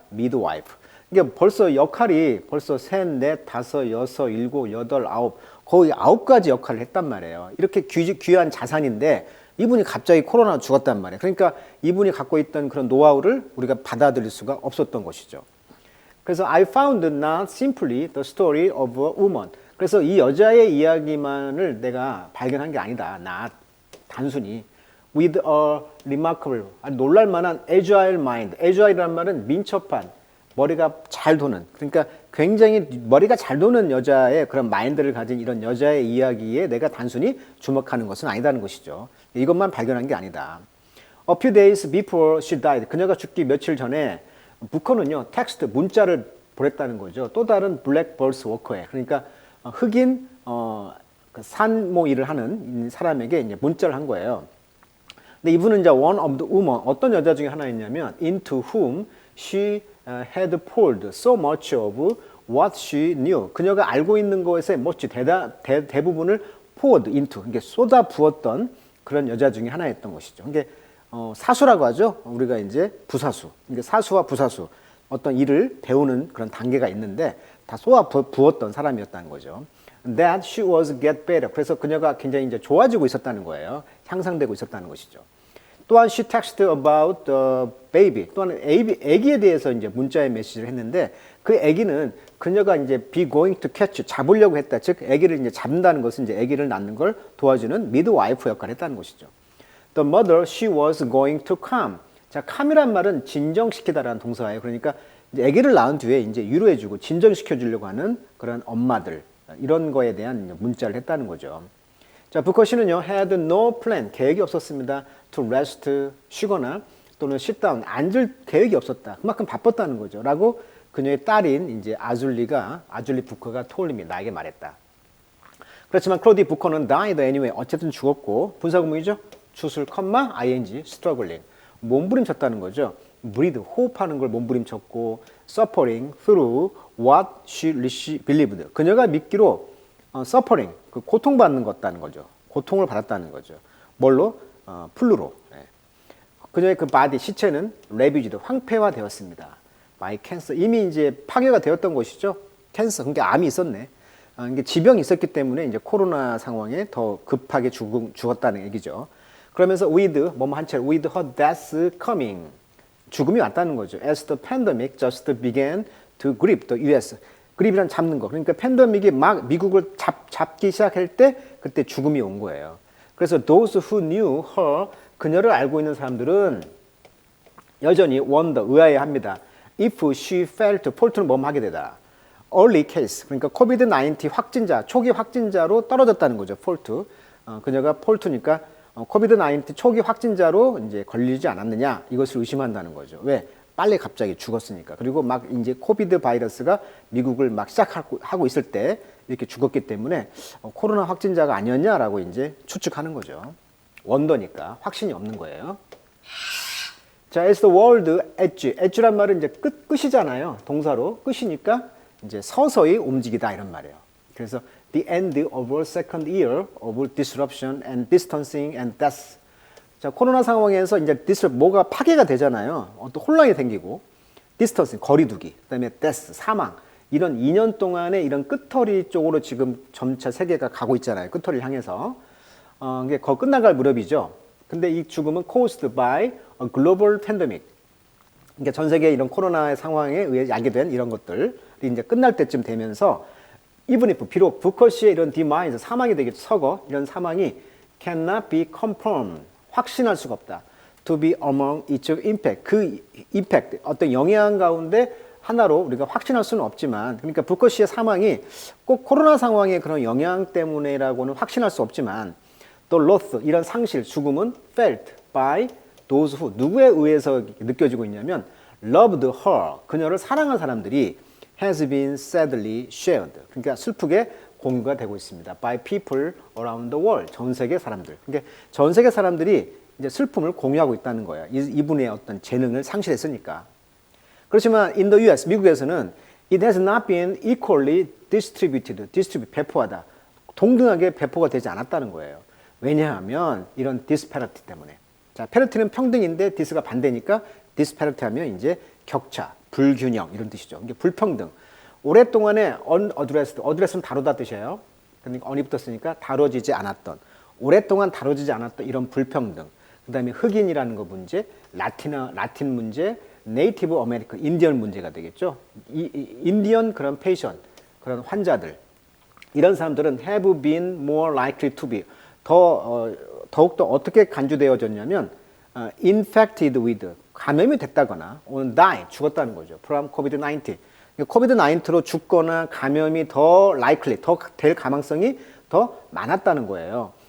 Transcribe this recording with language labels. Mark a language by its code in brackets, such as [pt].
[en] midwife. [ko] 그러니까 벌써 역할이 셋, 넷, 다섯, 여섯, 일곱, 여덟, 아홉, 거의 9가지 역할을 했단 말이에요. 이렇게 귀한 자산인데 이분이 갑자기 코로나 죽었단 말이에요. 그러니까 이분이 갖고 있던 그런 노하우를 우리가 받아들일 수가 없었던 것이죠. 그래서 [en] I found not simply the story of a woman. [ko] 그래서 이 여자의 이야기만을 내가 발견한 게 아니다. 단순히 [en] with a remarkable, [ko] 놀랄만한 [en] agile mind. [ko] agile이라는 말은 민첩한, 머리가 잘 도는, 그러니까 굉장히 머리가 잘 도는 여자의 그런 마인드를 가진 이런 여자의 이야기에 내가 단순히 주목하는 것은 아니다는 것이죠. 이것만 발견한 게 아니다. [en] A few days before she died, [ko] 그녀가 죽기 며칠 전에 부커는요, 문자를 보냈다는 거죠. 또 다른 블랙 벌스 워커에, 그러니까 흑인 산모 일을 하는 사람에게 이제 문자를 한 거예요. 근데 이분은 이제 [en] one of the women, [ko] 어떤 여자 중에 하나였냐면 [en] into whom she had poured so much of what she knew. [ko] 그녀가 알고 있는 것에 대부분을 [en] poured into, [ko] 이게 쏟아 부었던 그런 여자 중에 하나였던 것이죠. 이게 사수라고 하죠. 우리가 이제 부사수. 이게 사수와 부사수, 어떤 일을 배우는 그런 단계가 있는데 다 쏟아 부었던 사람이었다는 거죠. [en] That she was get better. [ko] 그래서 그녀가 굉장히 이제 좋아지고 있었다는 거예요. 향상되고 있었다는 것이죠. 또한 [en] she texted about the baby. [ko] 또한 아기에 대해서 이제 문자에 메시지를 했는데 그 아기는 그녀가 이제 [en] be going to catch, [ko] 잡으려고 했다. 즉 아기를 이제 잡는다는 것은 이제 아기를 낳는 걸 도와주는 midwife 역할을 했다는 것이죠. [en] The mother she was going to calm. [ko] 자, calm이란 말은 진정시키다라는 동사예요. 그러니까 이제 아기를 낳은 뒤에 이제 위로해주고 진정시켜 주려고 하는 그런 엄마들, 이런 거에 대한 문자를 했다는 거죠. 자, 부커 씨는요, [en] had no plan, [ko] 계획이 없었습니다. [en] to rest, [ko] 쉬거나 또는 [en] sit down, [ko] 앉을 계획이 없었다. 그만큼 바빴다는 거죠. 라고 그녀의 딸인 이제 아줄리 부커가 [en] told me, [ko] 나에게 말했다. 그렇지만 클로디 부커는 [en] died anyway, [ko] 어쨌든 죽었고, 분사구문이죠. 주술, ing, struggling, 몸부림쳤다는 거죠. [en] breathe, [ko] 호흡하는 걸 몸부림쳤고, [en] suffering through what she believed. [ko] 그녀가 믿기로 suffering, 그 고통받는 것다는 거죠. 고통을 받았다는 거죠. 뭘로? 플루로. 네. 그녀의 그 바디, 시체는 ravaged, 황폐화되었습니다. [en] by cancer. [ko] 이미 이제 파괴가 되었던 것이죠. 캔서, 그러니까 암이 있었네. 이게 지병이 있었기 때문에 이제 코로나 상황에 더 급하게 죽었다는 얘기죠. 그러면서 with 뭐뭐 한 채로 [en] with her death coming [ko] 죽음이 왔다는 거죠. [en] As the pandemic just began to grip the US. [ko] grip이란 잡는 거. 그러니까 팬데믹이 막 미국을 잡기 시작할 때 그때 죽음이 온 거예요. 그래서 [en] those who knew her [ko] 그녀를 알고 있는 사람들은 여전히 wonder 의아해합니다. [en] If she felt [ko] 폴트는 뭐뭐 하게 되다. [en] early case [ko] 그러니까 코비드-19 확진자 초기 확진자로 떨어졌다는 거죠. 폴트 그녀가 폴트니까 코비드-19 초기 확진자로 이제 걸리지 않았느냐 이것을 의심한다는 거죠. 왜? 빨리 갑자기 죽었으니까. 그리고 막 이제 코비드 바이러스가 미국을 막 시작하고 있을 때 이렇게 죽었기 때문에 코로나 확진자가 아니었냐라고 이제 추측하는 거죠. 원더니까 확신이 없는 거예요. [en] 자, as the world edge. [ko] edge란 말은 이제 끝이잖아요. 동사로 끝이니까 이제 서서히 움직이다 이런 말이에요. 그래서 [en] the end of a second year of disruption and distancing and death. [ko] 자, 코로나 상황에서 이제 뭐가 파괴가 되잖아요. 어떤 혼란이 생기고 디스턴스 거리두기, 그다음에 death 사망 이런 2년 동안의 이런 끄터리 쪽으로 지금 점차 세계가 가고 있잖아요. 끄터리를 향해서 이게 거의 끝나갈 무렵이죠. 근데 이 죽음은 [en] caused by a global pandemic. [ko] 그러니까 전 세계 이런 코로나의 상황에 의해 야기된 이런 것들이 이제 끝날 때쯤 되면서 [en] even if [ko] 비록 부커시의 이런 demise 사망이 되겠죠. 서거 이런 사망이 [en] cannot be confirmed [ko] 확신할 수가 없다. [en] To be among its impact [ko] 그 impact 어떤 영향 가운데 하나로 우리가 확신할 수는 없지만 그러니까 부커시의 사망이 꼭 코로나 상황의 그런 영향 때문에라고는 확신할 수 없지만 또 loss 이런 상실 죽음은 [en] felt by those who [ko] 누구에 의해서 느껴지고 있냐면 [en] loved her [ko] 그녀를 사랑한 사람들이 [en] has been sadly shared [ko] 그러니까 슬프게 공유가 되고 있습니다. [en] by people around the world [ko] 전 세계 사람들 그러니까 전 세계 사람들이 이제 슬픔을 공유하고 있다는 거예요. 이분의 어떤 재능을 상실했으니까. [en] 그렇지만 in the US [ko] 미국에서는 [en] it has not been equally distributed 배포하다 [ko] 동등하게 배포가 되지 않았다는 거예요. 왜냐하면 이런 disparity 때문에. 자, parity는 평등인데 dis가 반대니까 disparity 하면 이제 격차, 불균형 이런 뜻이죠. 이게 불평등. 오랫동안에 unaddress는 다루다 뜻이에요. 그러니까 on이 붙었으니까 다뤄지지 않았던, 오랫동안 다뤄지지 않았던 이런 불평등. 그 다음에 흑인이라는 거 문제, 라틴 문제, 네이티브 아메리칸, 인디언 문제가 되겠죠. 인디언 그런 페이션, 그런 환자들. [en] 이런 사람들은 have been more likely to be. [ko] 더욱더 어떻게 간주되어졌냐면, [en] infected with, [ko] 감염이 됐다거나, [en] or die, [ko] 죽었다는 거죠. [en] from COVID-19. [ko] 코비드-19로 죽거나 감염이 더 likely, 더 될 가능성이 더 많았다는 거예요.